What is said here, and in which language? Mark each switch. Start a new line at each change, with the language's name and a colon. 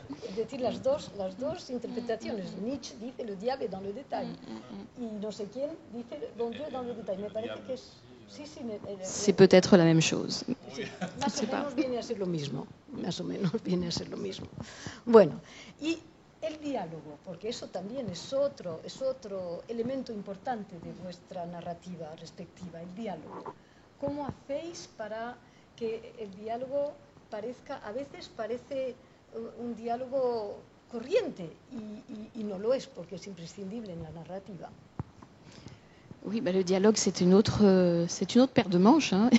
Spanish: Es decir, las dos interpretaciones. Nietzsche dice
French: le diable dans le détail
Spanish: y no sé quién dice
French: bon Dieu dans le détail.
Spanish: Me parece que es...
French: C'est peut-être la même chose.
Spanish: Sí, más o menos viene a ser lo mismo. Más o menos viene a ser lo mismo. Bueno, y el diálogo, porque eso también es otro elemento importante de vuestra narrativa respectiva, el diálogo. ¿Cómo hacéis para que el diálogo a veces parece un diálogo corriente y no lo es porque es imprescindible en la narrativa?
French: Oui, bah, le dialogue, c'est une autre paire de manches, hein.